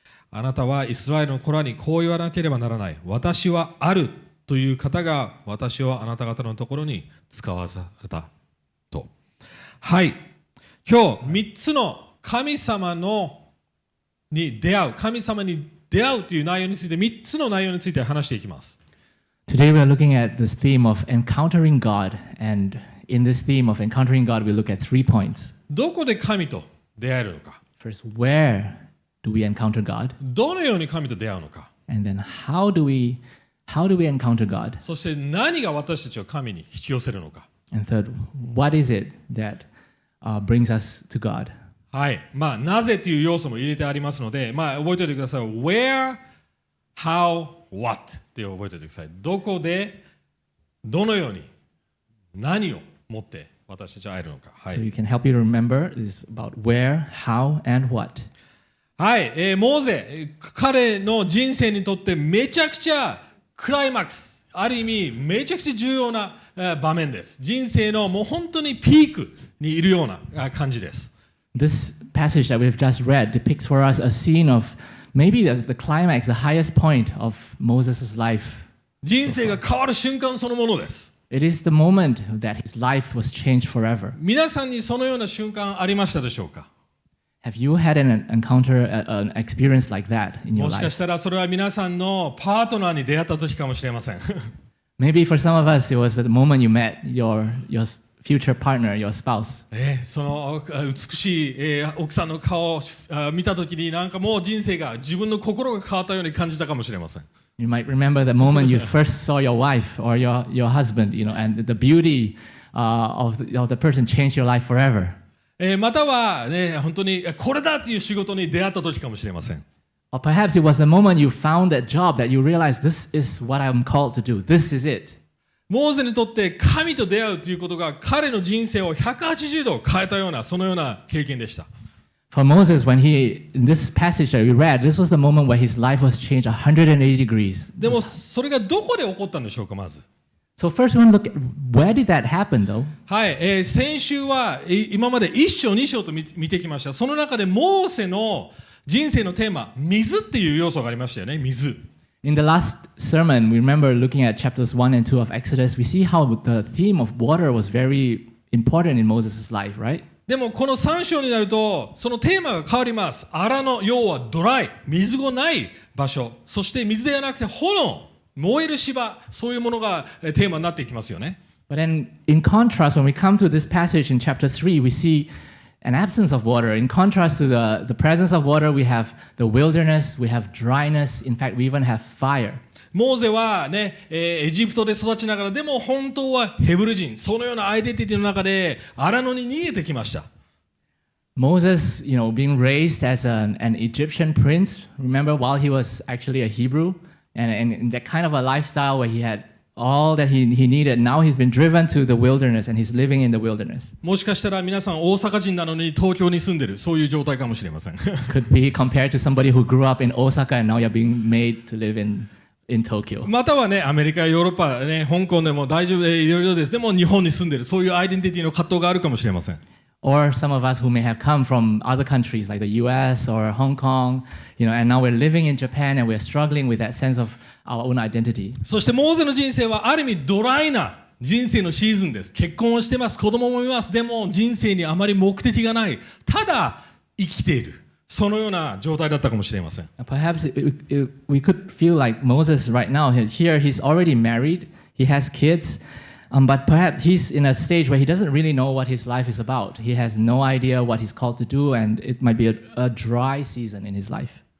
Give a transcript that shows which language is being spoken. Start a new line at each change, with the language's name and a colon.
Japanese: あなたはイスラエルの子らにこう言わなければならない。私はあるという方が私をあなた方のところに使わされたと。はい。今日3つの神様に出会うという内容について3つの内容について話していきます。
English: Today we are looking at this theme of encountering God, and in this theme of encountering God we look at 3 points.
Japanese: どこで神と出会えるのか。
English: First, where do we encounter God?
Japanese: どのように神と出会うのか。
English: And then how do we encounter God?
Japanese: そして何が私たちを神に引き寄せるのか。
English: And third, what is it that brings us to God?
Japanese: はい。なぜという要素も入れてありますので、覚えておいてください。
English: Where, how, what
Japanese: って覚えておいてください。どこで、どのように、何を持って私たちは会えるのか。はい。
English: So you can help you to remember this about where, how, and what.
Japanese: はい。モーゼ、彼の人生にとってめちゃくちゃクライマックス、ある意味めちゃくちゃ重要な場面です。人生のもう本当にピークにいるような感じです。
English: This passage that we've just read depicts for us a scene of maybe the climax, the highest point of Moses' life.
Japanese: 人生が変わる瞬間そのものです。
English: It is the moment that his life was changed forever.
Japanese: 皆さんにそのような瞬間ありましたでしょうか？
English: Have you had an encounter, an experience like that in your
Japanese: もしか
English: life?
Japanese: したらそれは皆さんのパートナーに出会った時かもしれません。
English: Maybe for some of us, it was the moment you met your future partner, your spouse.
Japanese: その美しい奥さんの顔を見た時になんかもう人生が自分の心が変わったように感じたかもしれません。
English: You might remember the moment you first saw your wife or your husband, and the beauty of the person changed your life forever.
Japanese: または、本当にこれだという仕事に出会った時かもしれません。
English: Or perhaps it was the moment you found that job that you realized this is what I'm called to do. This is it.
Japanese: モーゼにとって神と出会うということが彼の人生を180度変えたようなそのような経験でした。
English: For Moses, in this passage that we read, this was the moment where his life was changed 180 degrees.
Japanese: でもそれがどこで起こったんでしょうか、まず。
English: So first we want to look at where did that happen though?
Japanese: はい、先週は今まで1章2章と見てきました。その中でモーセの人生のテーマ、水っていう要素がありましたよね、水。
English: In the last sermon, we remember looking at chapters 1 and 2 of Exodus, we see how the theme of water was very important in Moses' life, right?
Japanese: でもこの3章になるとそのテーマが変わります。荒野、要はドライ、水がない場所、そして水ではなくて炎、燃える芝、そういうものがテーマになっていきますよね。
English: But then, in contrast, when we come to this passage in chapter 3, we see an absence of water. In contrast to the presence of water, we have the wilderness, we have dryness, in fact, we even have fire.
Japanese: モーゼはね、エジプトで育ちながら、でも本当はヘブル人、そのようなアイデンティティの中で荒野に逃げてきました。
English: Moses, being raised as an Egyptian prince, remember, while he was actually a Hebrew, and in that kind of a lifestyle where he had all that he needed, now he's been driven to the wilderness and he's living in the wilderness.
Japanese: もしかしたら皆さん大阪人なのに東京に住んでる、そういう状態かもしれません。
English: Could be compared to somebody who grew up in Osaka and now you're being made to live in Tokyo.
Japanese: またはね、アメリカやヨーロッパ、ね、香港でも大丈夫、いろいろです。でも日本に住んでる、そういうアイデンティティの葛藤があるかもしれません。
English: Or some of us who may have come from other countries like the US or Hong Kong, and now we're living in Japan and we're struggling with that sense of our own identity.
Japanese: そしてモーゼの人生はある意味ドライな人生のシーズンです。結婚をしてます、子供もいます。でも人生にあまり目的がない。ただ生きている。そのような状態だったかもしれません。
English: Perhaps we could feel like Moses right now. Here he's already married, he has kids, but perhaps he's in a stage where he doesn't really know what his life is about. He has no idea what he's called to do, and it might be a dry season in his life.